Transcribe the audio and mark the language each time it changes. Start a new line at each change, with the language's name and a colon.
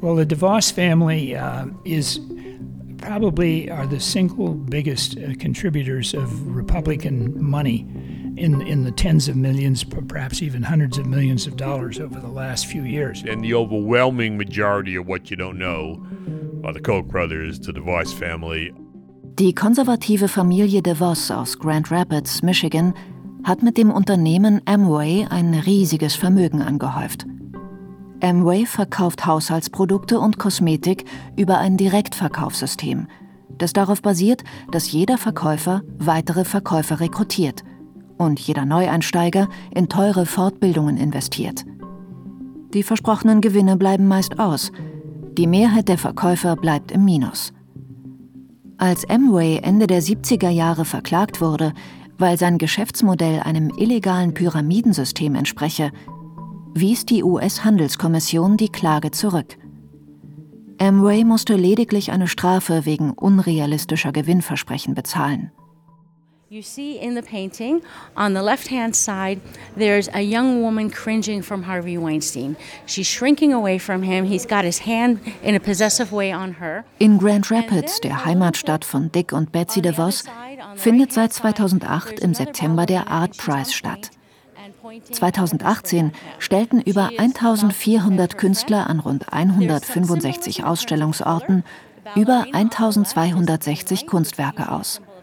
English: Well, the DeVos family is probably are the single biggest contributors of Republican money in the tens of millions, perhaps even hundreds of millions of dollars over the last few years. And the overwhelming majority of what you don't know are the Koch brothers, the DeVos family.
German: Die konservative Familie DeVos aus Grand Rapids, Michigan, hat mit dem Unternehmen Amway ein riesiges Vermögen angehäuft. Amway verkauft Haushaltsprodukte und Kosmetik über ein Direktverkaufssystem, das darauf basiert, dass jeder Verkäufer weitere Verkäufer rekrutiert und jeder Neueinsteiger in teure Fortbildungen investiert. Die versprochenen Gewinne bleiben meist aus. Die Mehrheit der Verkäufer bleibt im Minus. Als Amway Ende der 70er Jahre verklagt wurde, weil sein Geschäftsmodell einem illegalen Pyramidensystem entspreche, wies die US-Handelskommission die Klage zurück. Amway musste lediglich eine Strafe wegen unrealistischer Gewinnversprechen bezahlen.
English: You see in the painting on the left-hand side, there's a young woman cringing from Harvey Weinstein. She's shrinking away from him. He's got his hand in a possessive way on her.
German: In Grand Rapids, der Heimatstadt von Dick und Betsy DeVos, findet seit 2008 im September der Art Prize statt. 2018 stellten über 1400 Künstler an rund 165 Ausstellungsorten über 1260 Kunstwerke aus.